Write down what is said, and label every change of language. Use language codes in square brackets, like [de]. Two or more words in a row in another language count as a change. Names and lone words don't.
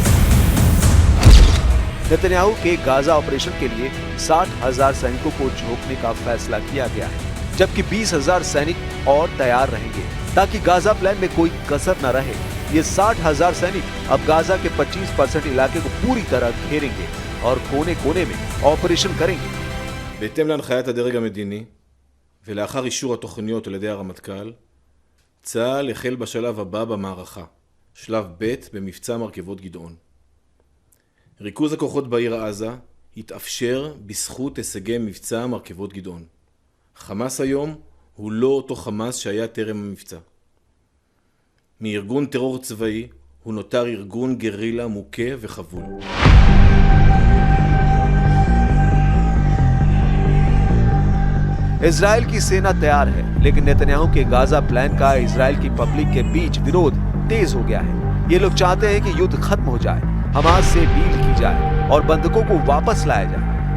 [hi] नेतन्याहू के गाजा ऑपरेशन के लिए 60,000 सैनिकों को झोंकने का फैसला किया गया है, जबकि 20,000 सैनिक और तैयार रहेंगे ताकि गाजा प्लान में कोई कसर न रहे। ये 60,000 सैनिक अब गाजा के 25% इलाके को पूरी तरह घेरेंगे और कोने कोने में ऑपरेशन करेंगे। [he] בהתאם להנחיית הדרג המדיני ולאחר אישור התוכניות על ידי הרמטכ"ל, צה"ל החל בשלב הבא במערכה, שלב ב' במבצע מרכבות גדעון. ריכוז הכוחות בעיר עזה התאפשר בזכות הישגי מבצע מרכבות גדעון. חמאס היום הוא לא אותו חמאס שהיה טרם המבצע. מארגון טרור צבאי הוא נותר ארגון גרילה מוכה וחבול. [hi] इजराइल की सेना तैयार है, लेकिन नेतन्याहू के गाजा प्लान का इजराइल की पब्लिक के बीच विरोध तेज हो गया है। ये लोग चाहते हैं कि युद्ध खत्म हो जाए, हमास से डील की जाए और बंधकों को वापस लाया जाए।